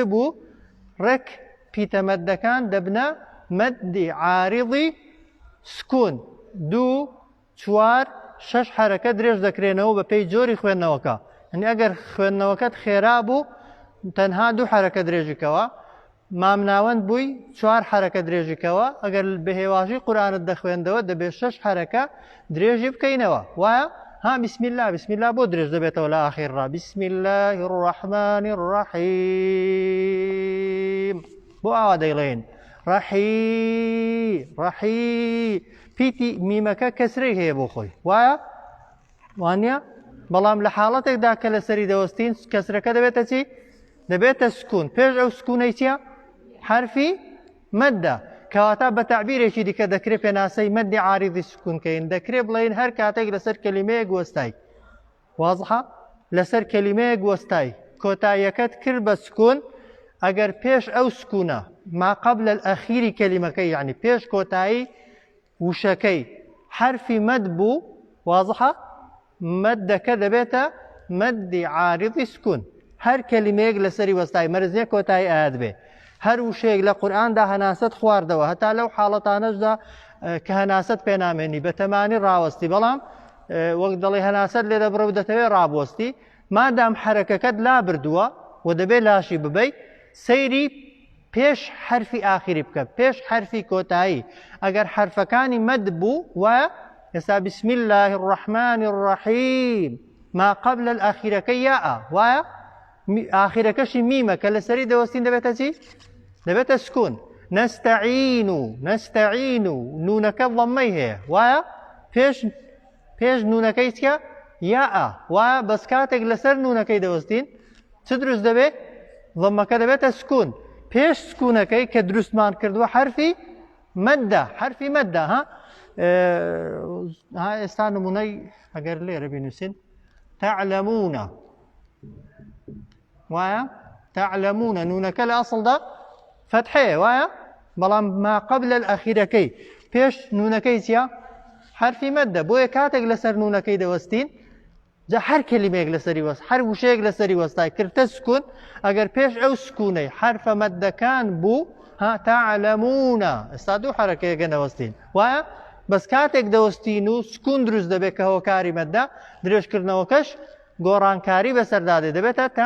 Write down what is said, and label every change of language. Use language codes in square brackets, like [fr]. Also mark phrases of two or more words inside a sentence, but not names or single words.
[ckb] بوو ڕێک پیتەمەدەکان دەبنە مەدی عارضی سکون 2 4 6 حرەکە درێژ دەکرێنەوە بە پێی جۆری خوێندنەوەکە یعنی ئەگەر خوێندنەوەکەت خێرا بوو تەنها 2 حرەکە درێژیکەوە مامناوەند بووی 4 حرەکە درێژیکەوە ئەگەر بە هێواشی قورئانت دەخوێندەوە دەبێت 6 حرەکە درێژی بکەینەوە وایە ها [ar] بسم الله [ckb] بۆ درێژ دەبێتەوە لە ئاخیرڕا [ar] بسم الله الرحمن [ckb] الرحیم بۆ ئاوا دەیڵێن ڕەحی پیتی میمەکە کەسرەی هەیە بۆ خۆی وایە وانە بەڵام لە حاڵەتێکدا کە لەسەری دەوەستین کەسرەکە دەبێتە چی؟ دەبێتە سکون پێش ئەو سکوونەی چییە؟ حرفی مەدە کەواتە بە تەعبیرێکی دیکە دەکرێت پێناسەی مەدی عارضی سکونکەین دەکرێت بڵێن هەر کاتێک لەسەر کەلیمەیەک وەستای وازحە لەسەر کەلیمەیەک وەستای کۆتاییەکەت کرد بە سکون ئەگەر پێش ئەو سکوونە [ar] ما قبل الأخیری [ckb] کەلیمەکەی یعنی پێش کۆتایی وشەکەی حرفی مەد بوو وازحە مەدەکە دەبێتە مەدی عارضی سکون هەر کەلیمەیەک لەسەری وەستای مەرزیە کۆتایی ئاات بێ هەر وشەیەک لە قورئاندا هەناست خواردەوە هەتا لەو حاڵەتانەشدا کە هەناست پێنامێنی بە تەمانی ڕاوەستی بەڵام وەک دەڵێ هەناست لێ دەبڕە و دەتەوێت ڕابوەستی مادام حرەکەکەت لا بردووە و دەبێت لاشی ببەی سەیری پێش حرفی ئاخری بکە پێش حرفی کۆتایی ئەگەر حرفەکانی مەد بوو وایە ئێستا [ar] بسم الله الرحمن الرحیم ما قبل الأخیرەکەی [ckb] یاء وایە ئاخیرەکەشی میمە کە لەسەری دەوەستین دەبێتە چی؟ دەبێتە سکون نستعين نونەکە ضەممەی هەیە وایە پێش نونەکەی چکە یاء وایە بەس کاتێک لەسەر نونەکەی دەوەستین چ دروست دەبێت ضەممەکە دەبێتە سکون پێش سکوونەکەی کە دروستمان کردووە حرفی مەدە ها ئێستا نمونەی ئەگەر لێرە بینووسین تعلمون وایە تعلمون نونەکە لە ئەسڵدا فتحەیە وایە بەڵام [ar] ما قبل الأخيرەکەی [ckb] پێش نونەکەی چیە حرفی مەدە بۆیە کاتێک لەسەر نونەکەی دەوەستین جا هەر کەلیمەیەک لەسەری وەست هەر وشەیەک لەسەری وەستای کردتە سکون ئەگەر پێش ئەو سکوونەی حرفە مەدەکان بوو ها تعلمون ئێستا دوو حرەکەیەکە نەوەستین وایە بەس کاتێک دەوەستین و سکون دروست دەبێت کە هۆکاری مەدە درێژکردنەوەکەش گۆڕانکاری بەسەردادێ دەبێتە